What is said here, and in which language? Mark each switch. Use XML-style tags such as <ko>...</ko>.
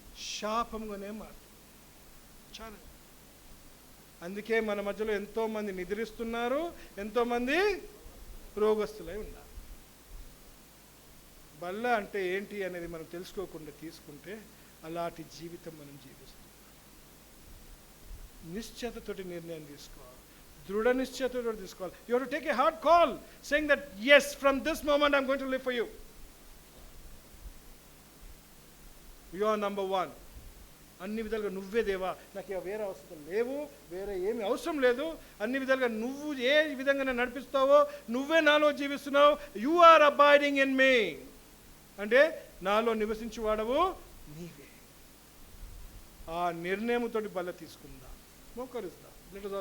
<te>శాపంగానే మారుతుంది. చాలా. అందుకే మన మధ్యలో ఎంతోమంది నిద్రిస్తున్నారు, ఎంతోమంది రోగస్తులై ఉన్నారు. బల్ల అంటే ఏంటి అనేది మనం తెలుసుకోకుండా తీసుకుంటే అలాంటి జీవితం మనం జీవిస్తాం. నిశ్చయతతోటి నిర్ణయం తీసుకోవాలి, దృఢ నిశ్చయతతో తీసుకోవాలి.</te> <en>You have to take a hard call saying that yes, from this moment I'm going to live for you. You are number one.</en> <te>అన్ని విధాలుగా నువ్వే దేవా, నాకు వేరే అవసరం లేవు, వేరే ఏమి అవసరం లేదు. అన్ని విధాలుగా నువ్వు ఏ విధంగా నన్ను నడిపిస్తావో నువ్వే నాలో జీవిస్తున్నావు.</te> <en>you are abiding in me</en> <te>అంటే నాలో నివసించువాడవు నీవే. ఆ నిర్ణయంతో బల్ల తీసుకుందాం, మోకరిస్తాం.</te> <en>let us all</en>